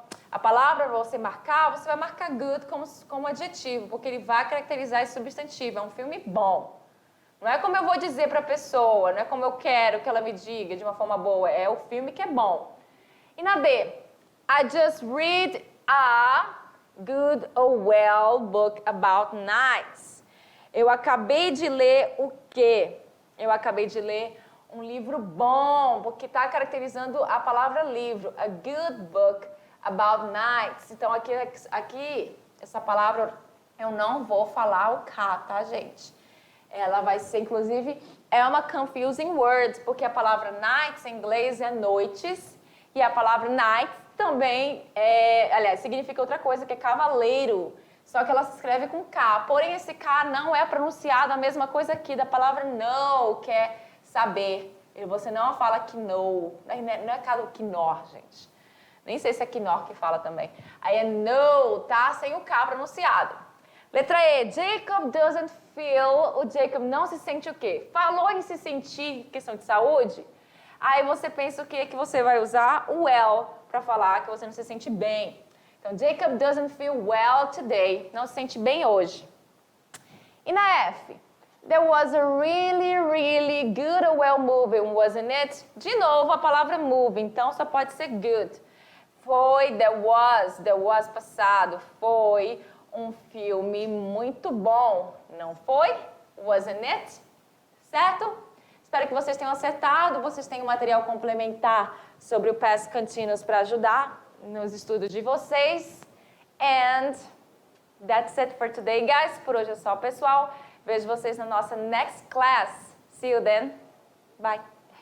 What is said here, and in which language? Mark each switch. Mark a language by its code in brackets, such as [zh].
[pt] A palavra você vai marcar good como adjetivo, porque ele vai caracterizar esse substantivo. É um filme bom. Não é como eu vou dizer para a pessoa, não é como eu quero que ela me diga de uma forma boa. É o filme que é bom. E na D, [en] I just read a good or well book about nights. [pt] Eu acabei de ler o quê? Eu acabei de ler um livro bom, porque está caracterizando a palavra livro. [en] A good book about nights. [pt] Então, aqui essa palavra, eu não vou falar o K, tá, gente? Ela vai ser, inclusive, é uma confusing word, porque a palavra nights em inglês é noites, e a palavra night também significa outra coisa, que é cavaleiro. Só que ela se escreve com K. Porém, esse K não é pronunciado a mesma coisa aqui da palavra know, que é saber. Você não fala que know. Não é quinor, gente. Nem sei se é quinor que fala também. Aí é know, tá? Sem o K pronunciado. Letra E. [en] Jacob doesn't feel. [pt] O Jacob não se sente o quê? Falou em se sentir, questão de saúde. Aí você pensa o quê? Que você vai usar o well para falar que você não se sente bem. Então, [en] Jacob doesn't feel well today. [pt] Não se sente bem hoje. E na F? [en] There was a really, really good or well movie, wasn't it? [pt] De novo, a palavra move, então só pode ser good. Foi, there was passado. Foi um filme muito bom, não foi? [en] Wasn't it? [pt] Certo? Espero que vocês tenham acertado, vocês tenham material complementar sobre o past continuous para ajudar nos estudos de vocês. [en] And that's it for today, guys. [pt] Por hoje é só, pessoal. Vejo vocês na nossa next class. [en] See you then. Bye.